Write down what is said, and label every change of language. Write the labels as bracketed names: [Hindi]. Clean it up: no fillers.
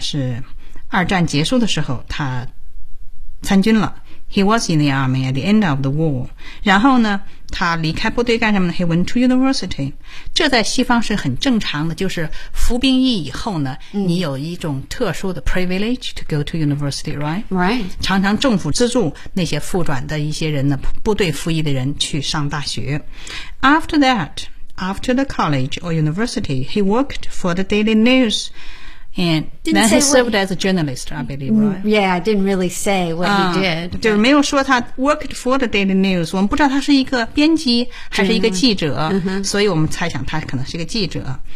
[Chinese] 是二战结束的时候他参军了。 [English] He was in the army at the end of the war. [Chinese] 然后呢他离开部队干什么呢？ [English] He went to university. [Chinese] 这在西方是很正常的，就是服兵役以后呢、你有一种特殊的 [English] privilege to go to university, right? Right. [Chinese] 常常政府资助那些复转的一些人呢，部队服役的人去上大学。 [English] After that, after the college or university, he worked for the Daily News. And then he served as a journalist, I believe, right? Yeah, I didn't really say what he did. [Chinese] 对，没有说他 [English] worked for the Daily News. [Chinese] 我们不知道他是一个编辑还是一个记者、所以我们猜想他可能是一个记者。